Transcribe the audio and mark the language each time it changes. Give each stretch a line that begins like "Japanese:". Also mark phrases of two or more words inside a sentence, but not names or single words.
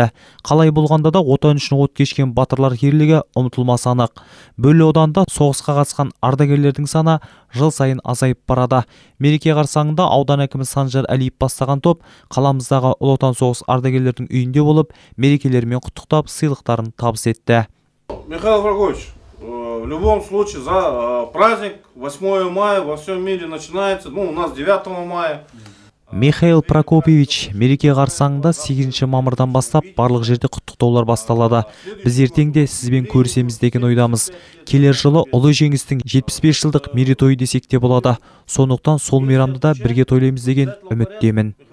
Kazakh: Қалай болғанда да отан үшін от кешкен батырлар ерлігі ұмытылмас анық. Бөлі ауданда соғысқа қатысқан ардагерлердің саны жыл сайын азайып барады. Мереке қарсаңында аудан әкімі Санжар Әлиев бастаған топ қаламыздағы Ұлы Отан соғыс ардагерлердің үйінде болып, мерекелерімен құттықтап, сыйлықтарын табыс етті.
Russian: Михаил Врагович, в любом случае за праздник 8 мая во всем мире начинается, у нас 9 мая.
Kazakh: Михаил Прокопьевич, мереке қарсаңында 8 мамырдан бастап барлық жерде құттықтаулар басталады. Біз ертеңде сізбен көрісеміз деген ойдамыз. Келер жылы ұлы жеңістің 75 жылдық мерейтойы десек те болады. Сондықтан сол мейрамды да бірге тойлаймыз деген үміттемін.